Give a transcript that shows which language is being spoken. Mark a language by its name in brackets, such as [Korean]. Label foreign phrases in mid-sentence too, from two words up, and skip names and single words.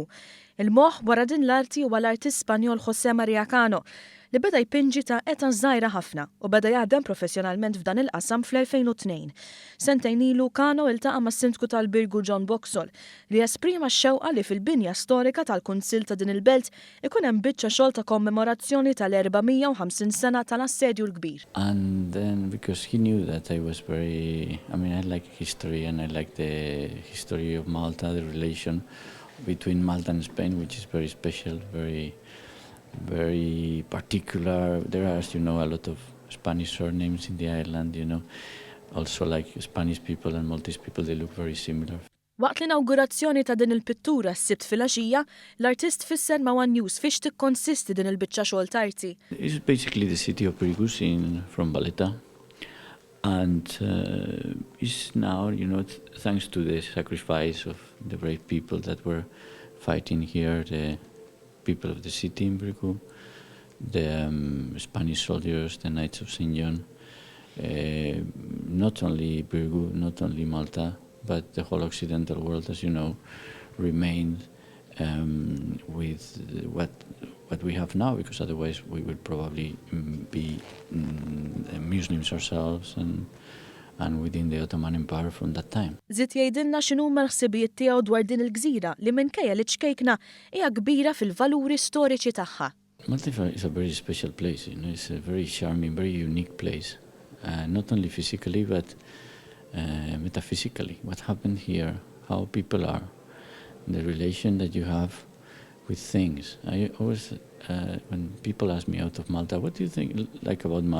[Maltese] Il-moħħ wara din l-arti huwa l-artist Spanjol José María Cano li beda jpinġi ta' età żgħira ħafna u beda jaħdem professjonalment f'dan il-qasam fl-2002. Sentejn ilu Cano iltaqa' mas-Sindku tal-Birgu John Boxall li esprima x-xewqa li fil-binja storika tal-Kunsill ta' din il-belt ikun hemm biċċa xogħol ta' kommemorazzjoni tal-450 sena tal-assedju l-kbir. [English] And then because he knew that I was I like history and I like the history of Malta, the relation between Malta and Spain, which is very special, very particular. There are, as you know, a lot of Spanish surnames in the island, you know. Also like Spanish people and Maltese people, they look very similar. [Maltese] Waqt l-inaugurazzjoni ta' din il-pittura s-sibt fil-għaxija, l-artist fisser ma' One News fiex tikkonsisti din il-biċċa xogħol tarti. [English] It's basically the city of Birgu from Valletta. And it's now, you know, thanks to the sacrifice of the brave people that were fighting here, the people of the city in Birgu, the Spanish soldiers, the Knights of St. John, not only Birgu, not only Malta, but the whole Occidental world, as you know, remained with what we have now, because otherwise we would probably be Muslims ourselves and within the Ottoman Empire from that time. [Maltese] Zid jgħidilna x'inhuma l-ħsibijiet tiegħu dwar din il-gżira li minkejja li ċkejkna hija kbira fil-valuri storiċi tagħha. [English] Malta is a very special place, you know, it's a very charming, very unique place, not only physically but metaphysically. What happened here, how people are, the relation that you have with things. I always, when people ask me out of Malta, what do you think like about Malta?